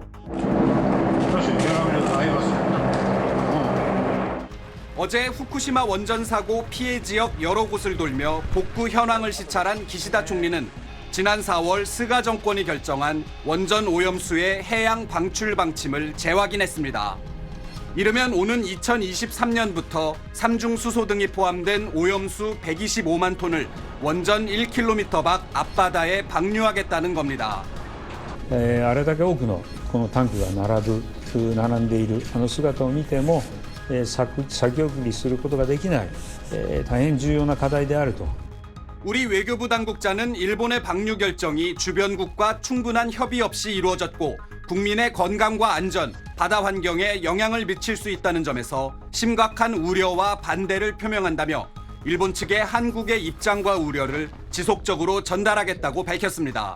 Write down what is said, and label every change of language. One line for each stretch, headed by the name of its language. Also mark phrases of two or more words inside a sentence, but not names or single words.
Korean: 어제 후쿠시마 원전 사고 피해 지역 여러 곳을 돌며 복구 현황을 시찰한 기시다 총리는 지난 4월 스가 정권이 결정한 원전 오염수의 해양 방출 방침을 재확인했습니다. 이르면 오는 2023년부터 삼중 수소 등이 포함된 오염수 125만 톤을 원전 1km 밖 앞바다에 방류하겠다는 겁니다.
Japanese: あれだけ多くのこのタンクが並んでいる姿を見ても、先送りすることができない、大変重要な課題であると。
Korean: 우리 외교부 당국자는 일본의 방류 결정이 주변국과 충분한 협의 없이 이루어졌고 국민의 건강과 안전, 바다 환경에 영향을 미칠 수 있다는 점에서 심각한 우려와 반대를 표명한다며 일본 측에 한국의 입장과 우려를 지속적으로 전달하겠다고 밝혔습니다.